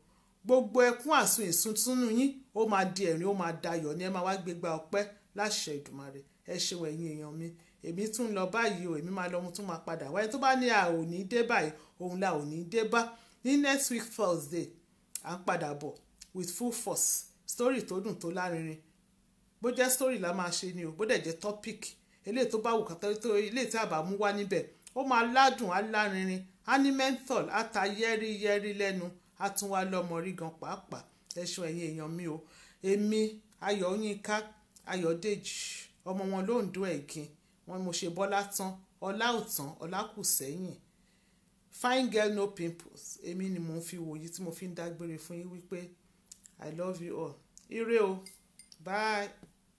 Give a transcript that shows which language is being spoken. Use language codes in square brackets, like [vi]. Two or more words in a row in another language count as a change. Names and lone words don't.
[yo] Gbogbo ẹkún àsun ìsuntúnú yín ó máa di ẹ̀rín, ó máa dayọ̀ ní ẹ máa wá gbégbá ọpẹ́ láṣẹ Èdùmàrè. Ẹ ṣeun ẹ̀yin èèyàn mi, èmi tún lọ báyìí o, èmi máa lọ, mo tún máa padà wáyé. Tó bá ní a ò ní dé báyìí, òun la ò ní dé bá. Ní [en] next week Thursday [yo] à ń padà bọ̀ [en] with full force, [yo] story tó dùn tó lárinrin. Bó jẹ́ story la máa ṣe ni o, bó dẹ̀ jẹ́ topic eléyìí tó bá wù kátó, eléyìí tí a bá mú wá níbẹ̀ ó máa ládùn, á lárinrin, á ní menthol, á ta yẹ́rí lẹ́nu, á tún wá lọ́mọ rí gan pàápàá. Ẹ ṣeun ẹ̀yin èèyàn mi o. Èmi Ayọ̀yínká Ayọ̀dèjì, ọmọ wọn lóńdó ẹ̀gìn, wọn mo ṣe bọ́lá tán, ọlá ò tán, ọlá kù sẹ́yìn. [en] Fine girl no pimples. [yo] Èmi ni mo ń fi wòyí tí mo fi ń dágbére fún yín wípé [en] I love you all. [yo] Ire o. Bye.